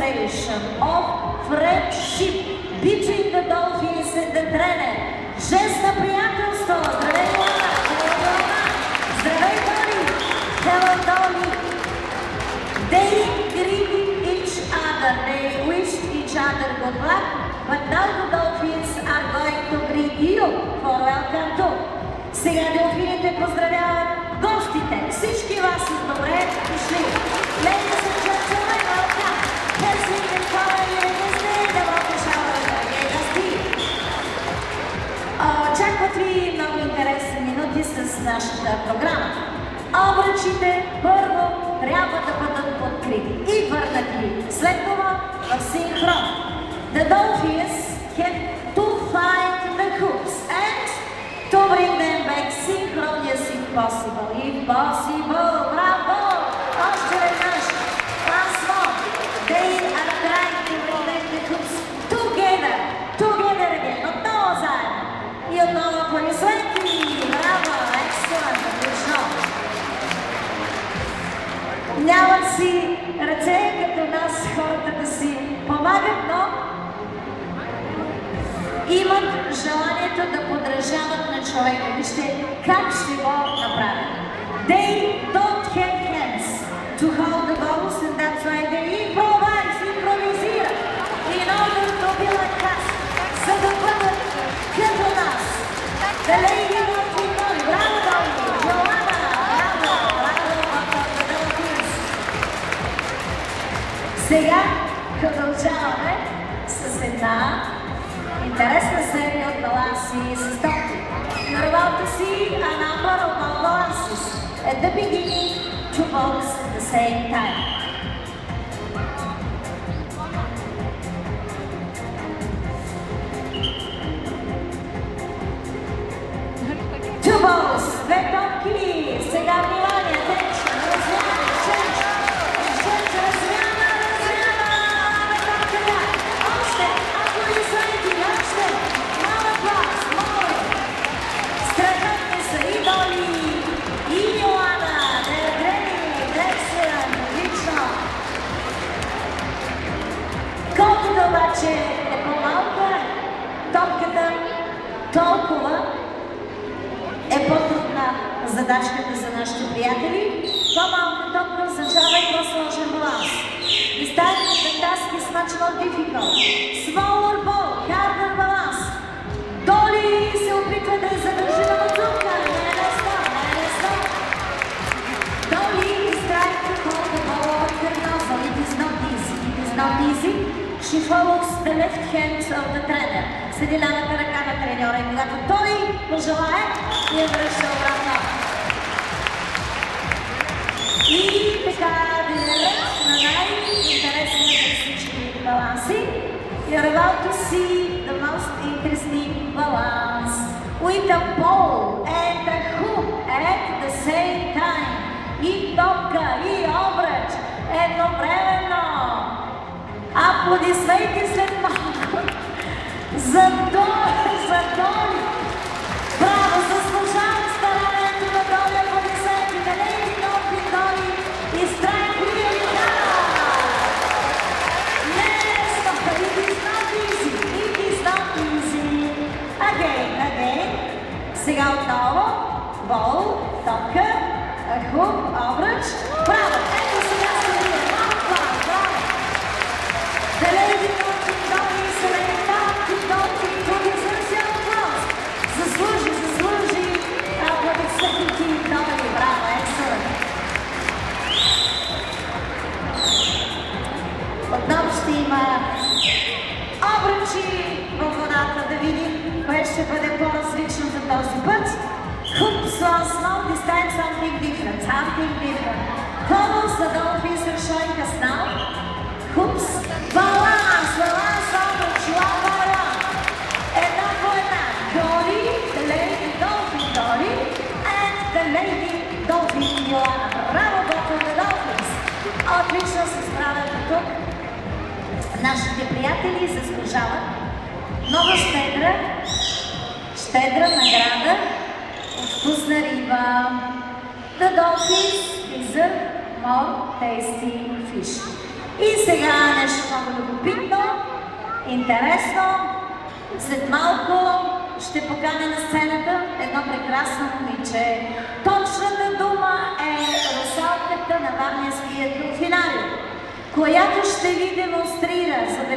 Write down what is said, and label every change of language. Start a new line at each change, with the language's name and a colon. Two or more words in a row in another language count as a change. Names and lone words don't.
English: demonstration of friendship between the dolphins and the trainer.
Bulgarian: Жест на приятелство. Здравей, Лана! Здравей, Доли!
English: Hello, Dolly! They greeted each other. They wished each other good luck, but now the dolphins are going to greet you for welcome too.
Bulgarian: Сега делфините поздравяват гостите. Всички вас са добре дошли.
English: Ladies and gentlemen, welcome.
German: Herzlich willkommen hier in Disney, der Wochenschau der Gäste.
Bulgarian: Очакват ви много интересни минути с нашата програма. Обръчите първо трябва да бъдат открити и върнати. След това в синхрон.
English: The dolphins have to find the hoops and to bring them back synchronous if possible. If possible, bravo!
Bulgarian: Още веднъж.
English: Once more. They are trying to bring back the hoops together. Together again.
Bulgarian: Отново заедно. И отново аплодисменти. Браво! Excellent! Отлично! Нямат си ръце, като нас хората да си помагат, но имат желанието да подражават на човека. Вижте как ще го направят.
English: They don't have hands to hold the balls, and that's why they импровизират in order to be like us,
Bulgarian: за да бъдат като нас.
English: The lady of the Dolly,
Bulgarian: браво, Dolly! Йоана, браво, браво,
English: the Dolphins.
Bulgarian: Сега продължаваме с една интересна серия от баланси с топки.
English: You're about to see a number of balances at the beginning, two balls at the same time. Two balls,
Bulgarian: две топки. Сега внимание, attention, размяна, change, размяна, топката. Още, аплодисменти, още. Малък глас, моля. Страхотни са и Доли, и Йоана.
English: They're great, excellent,
Bulgarian: отлично. Колкото обаче е по-малка топката, толкова е по-трудна задачката за нашите приятели. По-малка топка означава и по-сложен баланс.
English: This time the task is much more difficult. Smaller ball, harder balance.
Bulgarian: Доли се опитва да задържи на бутулка. Не е лесно.
English: Доли is trying to hold the ball over her nozzle. It is not easy. It is not easy. She follows the left hand of the trainer.
Bulgarian: Следи лявата ръка на треньора и когато той пожелае, я връща обратно. И така директ на най-интересните всички баланси.
English: You're about to see the most interesting balance with a ball and a hoop at the same time.
Bulgarian: И топка, и обръч едновременно. Аплодисменти след малко. За Доли! Браво, заслужава старанието на Доли, аплодисменти.
English: The lady Dolphin Dolly is trying really hard. Yes, it is not easy. It is not easy. Again.
Bulgarian: Сега отново. Бол, топка, хуп, обръч. Браво! Ето сега се вие. Браво!
English: The lady Dolphin Dolly is a lady Dolphin who deserves your applause.
Bulgarian: Заслужи аплодисменти Доли. Браво, excellent. Отново ще има обръчи във водата, да видим кое ще бъде по-различно за този път.
English: Hoops once more, this time something different. Bubbles, the dolphins are showing us now. Hoops, balance, обръч, one by one.
Bulgarian: Една по една. Доли,
English: the lady Dolphin Doly, and the lady Dolphin Йоана.
Bulgarian: Браво,
English: the Dolphins!
Bulgarian: Отлично се справят тук. Нашите приятели заслужават много щедра награда от вкусна риба. The dolphins deserve more tasty fish. И сега нещо много любопитно, интересно. След малко ще поканя на сцената едно прекрасно момиче. Точната дума е русалката на Варненския финал, която ще ви демонстрира